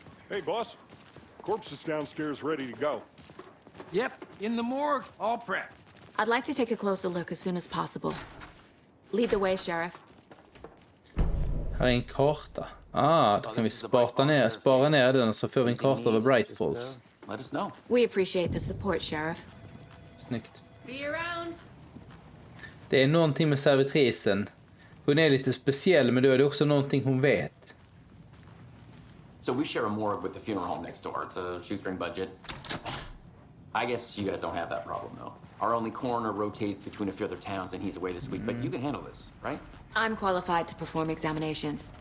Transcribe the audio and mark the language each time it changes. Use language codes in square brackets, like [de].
[en] Hey, boss. Corpse is downstairs ready to go. Yep, in the morgue, all prepped. I'd like to take a closer look as soon as possible. Lead the way, Sheriff. [sv] Här är en karta. Då kan vi spara ner den och så får vi en karta över Bright Falls. [en] Let us know. We appreciate the support, Sheriff. [sv] Snyggt. [en] See you around. [sv] Det är någonting med servitrisen. Hon är lite speciell, men då är det också någonting hon vet. [en] So we share a morgue with the funeral home next door. It's a shoestring budget. I guess you guys don't have that problem, though. Our only coroner rotates between a few other towns, and he's away this week. But you can handle this, right? I'm qualified to perform examinations.